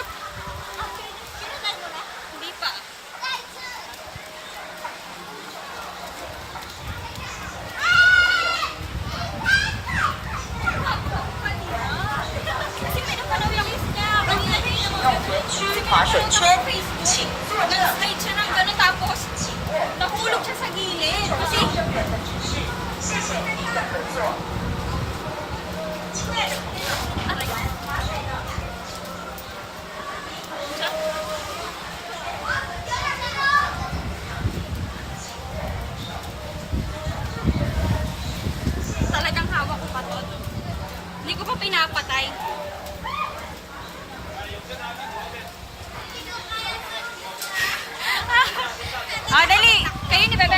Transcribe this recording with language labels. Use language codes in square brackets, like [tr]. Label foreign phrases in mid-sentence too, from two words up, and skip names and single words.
[tl] Pinundan mo na? Hindi pa. Kasi may napanaw yung list niya. Kanina din naman. [zh] 用田区滑水圈，请坐正。 [tl] Nag-slide siya ng gano'n tapos nahulog siya sa gilid. Kasi [zh] 正面的指示，谢谢您的合作。亲爱的朋友，滑水呢？ [tl] talagang hawak ko pa to. Hindi ko pa pinapatay. Ah, dali! Kayo ni Bebe.